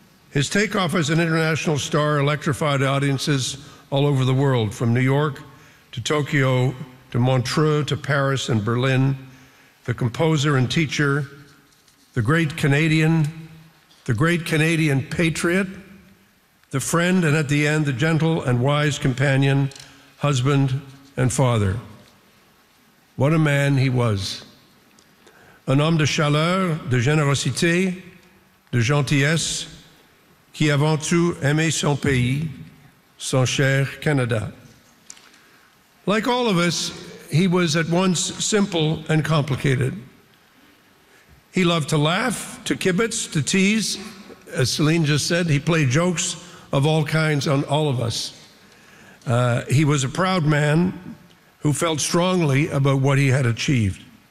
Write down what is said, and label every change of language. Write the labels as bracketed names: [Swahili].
[English] His takeoff as an international star electrified audiences all over the world, from New York to Tokyo to Montreux to Paris and Berlin. The composer and teacher, the great Canadian patriot, the friend, and at the end, the gentle and wise companion, husband, and father. What a man he was. [French] Un homme de chaleur, de générosité, de gentillesse, qui avant tout aimait son pays, son cher Canada. [English] Like all of us, he was at once simple and complicated. He loved to laugh, to kibitz, to tease. As Celine just said, he played jokes of all kinds on all of us. He was a proud man who felt strongly about what he had achieved.